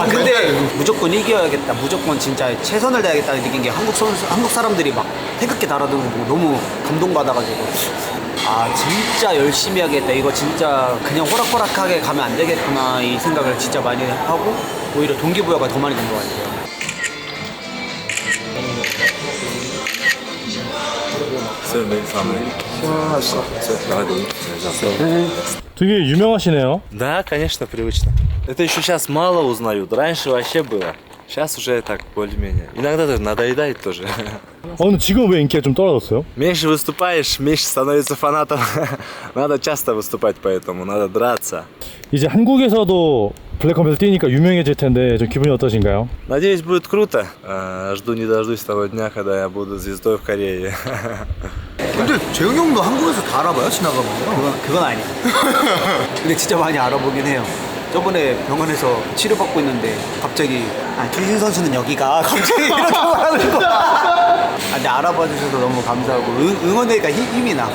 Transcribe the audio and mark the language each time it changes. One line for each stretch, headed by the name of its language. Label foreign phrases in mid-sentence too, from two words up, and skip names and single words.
Korean: 근데 무조건 이겨야겠다. 무조건 진짜 최선을 다하겠다는 느낀 게 한국 사람들이 막 태극기 달아드는 거 보고 너무 감동받아가지고. 아 진짜 열심히 하겠다. 이거 진짜 그냥 호락호락하게 가면 안 되겠구나 이 생각을 진짜 많이 하고 오히려 동기부여가 더 많이 된 것 같아요.
Russian: Все, самое. Все, давай,
Korean: 되게 유명하시네요.
Russian: Да, конечно, привычно. Это еще сейчас мало узнают. Раньше вообще было. Сейчас уже так более-менее. Иногда даже надоедает тоже.
Korean: 근데 지금 왜 인기가 좀 떨어졌어요?
Russian: Меньше выступаешь, меньше становится фанатом. Надо часто выступать, поэтому надо драться.
Korean: 이제 한국에서도 블랙컴뱃을 뛰니까 유명해질 텐데 좀 기분이 어떠신가요?
Russian: Надеюсь, будет круто. Жду не дождусь того дня, когда я буду звездой в Корее.
Korean: 근데 재웅 형도 한국에서 다 알아봐요 지나가면요? 그건 아니야. 근데 진짜 많이 알아보긴 해요. 저번에 병원에서 치료받고 있는데 갑자기 추신 선수는 여기가 갑자기 이렇게 말하는 거야. 근데 알아봐 주셔서 너무 감사하고 응원하니까 힘이 나.